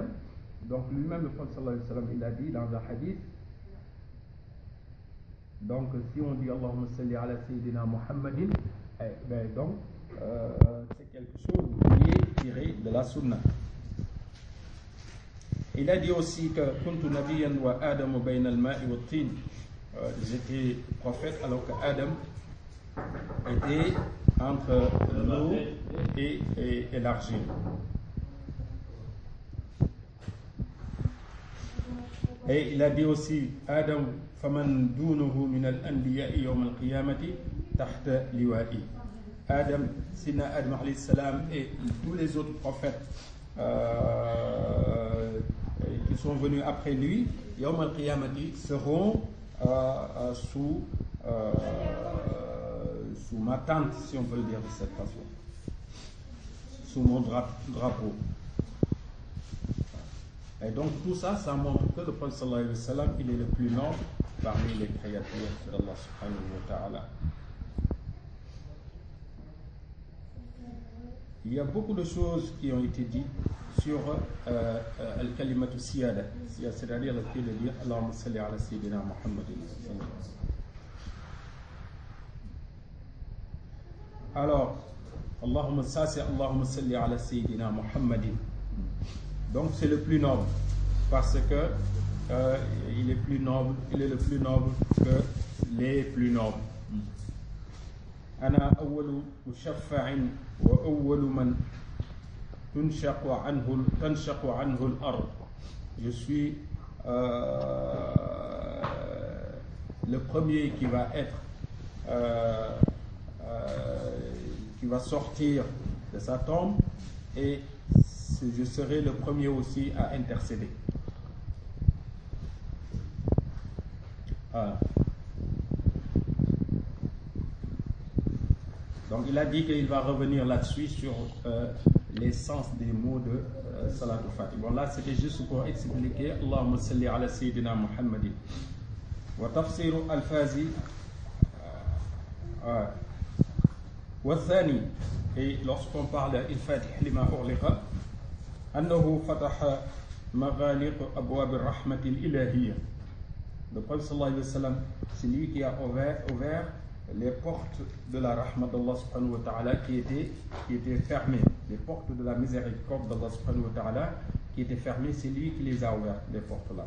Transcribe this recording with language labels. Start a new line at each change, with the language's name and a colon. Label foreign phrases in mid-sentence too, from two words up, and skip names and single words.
French: Donc lui-même le prophète
Arabic: صلى الله عليه وسلم
French: il a dit dans un hadith. Donc si on dit
Arabic: اللهم صل على سيدنا محمد,
French: donc c'est quelque chose qui est tiré de la sunna. Il a dit aussi que
Arabic: كنت نبيا وآدم بين الماء والطين.
French: J'étais prophète alors que Adam était entre l'eau et l'argile. Et il a dit aussi
Arabic: آدم فمن دونه من الأنبياء يوم القيامة تحت لوائي.
French: Adam, Sina Adam
Arabic: عليه السلام
French: et tous les autres prophètes qui sont venus après lui,
Arabic: يوم القيامة,
French: seront sous ma tente, si on peut le dire de cette façon, sous mon drapeau. Et donc tout ça, ça montre que le prophète
Arabic: صلى الله عليه وسلم,
French: il est le plus noble parmi les créatures d'Allah
Arabic: سبحانه وتعالى.
French: Il y a beaucoup de choses qui ont été dites sur
Arabic: الكلمة سيادة,
French: c'est-à-dire le fait de dire
Arabic: اللهم صل على سيدنا محمد. Alors, اللهم صل على سيدنا محمد.
French: Donc c'est le plus noble parce que il est plus noble, il est le plus noble que les plus nobles.
Arabic: أنا أول مشفع وأول من تنشق عنه الأرض.
French: Je suis le premier qui va être qui va sortir de sa tombe et je serai le premier aussi à intercéder. Voilà. Donc il a dit qu'il va revenir là-dessus sur l'essence des mots de Salatul Fatihi. Bon là c'était juste pour expliquer
Arabic: اللهم صل على سيدنا محمد. وتفسير الألفاظ والثاني.
French: Et lorsqu'on parle
Arabic: الفاتح لما أغلق أنه فتح مغاليق أبواب الرحمة الإلهية.
French: Le prophète
Arabic: صلى الله عليه وسلم,
French: c'est lui qui a ouvert les portes de la rahmat d'Allah
Arabic: سبحانه وتعالى
French: qui étaient fermées, les portes de la miséricorde d'Allah
Arabic: سبحانه وتعالى
French: qui étaient fermées, c'est lui qui les a ouvertes, les portes là.